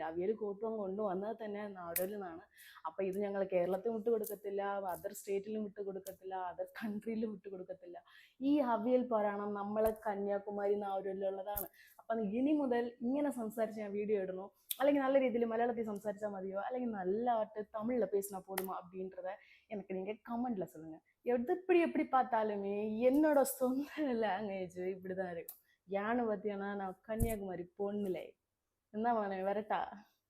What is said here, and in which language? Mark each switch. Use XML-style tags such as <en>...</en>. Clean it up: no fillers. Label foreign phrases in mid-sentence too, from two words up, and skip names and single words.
<ml>അവിയൽ കൂട്ടും കൊണ്ടുവന്നത് തന്നെ നാവൂരിൽ നിന്നാണ്. അപ്പം ഇത് ഞങ്ങൾ കേരളത്തിൽ വിട്ടു കൊടുക്കത്തില്ല, അതർ സ്റ്റേറ്റിലും വിട്ടു കൊടുക്കത്തില്ല, അതർ കൺട്രിയിലും വിട്ടു കൊടുക്കത്തില്ല. ഈ അവിയൽ പുരാണം നമ്മളെ കന്യാകുമാരി നാവൂരിലുള്ളതാണ്. അപ്പം ഇനി മുതൽ ഇങ്ങനെ സംസാരിച്ച് ഞാൻ വീഡിയോ ഇടണോ, അല്ലെങ്കിൽ நல்ல രീതിയിൽ മലയാളത്തിൽ സംസാരിച്ചാൽ മതിയോ, അല്ലെങ്കിൽ നല്ലതായിട്ട് തമിഴിൽ</ml> <ta>பேசினா போதுமா அப்படின்றத எனக்கு நீங்கள் கமெண்ட்டில் சொல்லுங்கள். எது எப்படி பார்த்தாலுமே என்னோட சொந்த லாங்குவேஜ் இப்படி தான் இருக்கும். ஏன்னு பார்த்தீங்கன்னா நான் கன்னியாகுமரி பொண்ணுலே. என்ன பண்ணேன், வரட்டா?</ta>